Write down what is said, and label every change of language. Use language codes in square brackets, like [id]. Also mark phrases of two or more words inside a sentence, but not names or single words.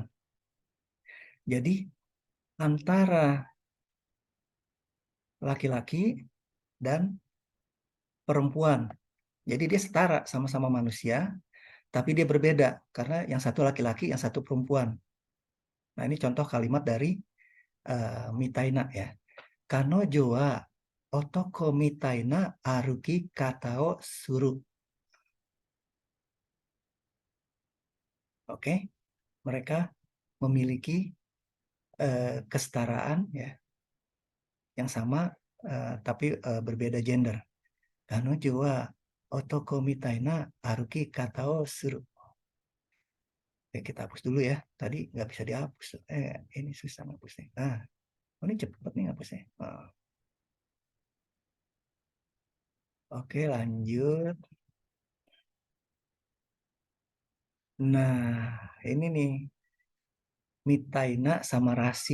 [id] Jadi antara laki-laki dan perempuan. Jadi dia setara sama-sama manusia, tapi dia berbeda karena yang satu laki-laki, yang satu perempuan. Nah, ini contoh kalimat dari mitaina ya. [ja] 彼女は男みたいな歩き方をする. [id] Oke, mereka memiliki kesetaraan ya yang sama tapi berbeda gender. [ja] 彼女は男みたいな歩き方をする. [id] Oke, kita hapus dulu ya. Tadi nggak bisa dihapus. Ini susah hapusnya. Nah, oh, ini cepet nih hapusnya. Oh, oke, lanjut. Nah, ini nih mitaina sama rasi.